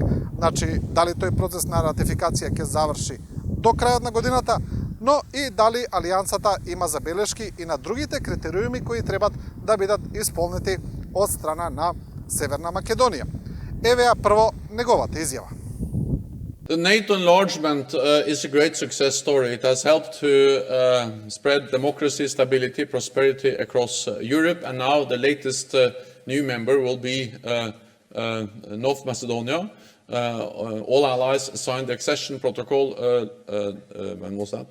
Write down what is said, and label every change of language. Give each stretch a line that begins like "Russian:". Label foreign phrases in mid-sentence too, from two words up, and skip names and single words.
Macedonian: Значи, дали тој процес на ратификација ќе заврши до крајот на годината, но и дали Алијансата има забелешки и на другите критериуми кои требат да бидат исполнети од страна на Северна Македонија. Еве прво неговата изјава.
English: The NATO enlargement is a great success story. It has helped to spread democracy, stability, prosperity across Europe, and now the latest new member will be North Macedonia. All allies signed the accession protocol, when was that?